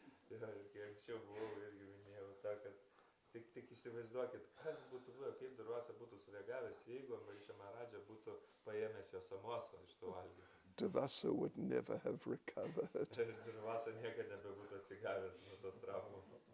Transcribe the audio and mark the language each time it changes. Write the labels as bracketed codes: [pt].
[lt] Tai kai anksčiau buvau irgi minėjau tą, kad tik įsivaizduokit, kas būtų buvę, kaip Durvasa būtų sureagavęs, jeigu Ambarišo Maharadža būtų paėmęs jo samosą iš suvalgyti. [en] Durvasa would never have recovered. [lt] Durvasa niekada nebebūtų atsigavęs nuo tos traumos.